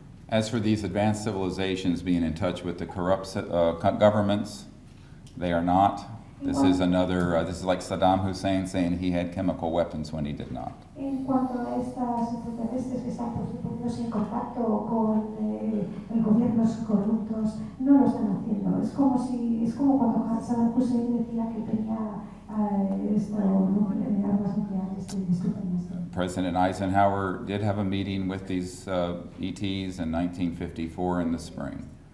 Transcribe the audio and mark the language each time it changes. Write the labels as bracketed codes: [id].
[en] As for these advanced civilizations being in touch with the corrupt governments, they are not. This is like Saddam Hussein saying he had chemical weapons when he did not. [es] En cuanto a estas extraterrestres que están poniéndose en contacto con gobiernos corruptos, no lo están haciendo. Es como cuando Saddam Hussein decía que tenía armas nucleares. [en] President Eisenhower did have a meeting with these ETs in 1954 in the spring.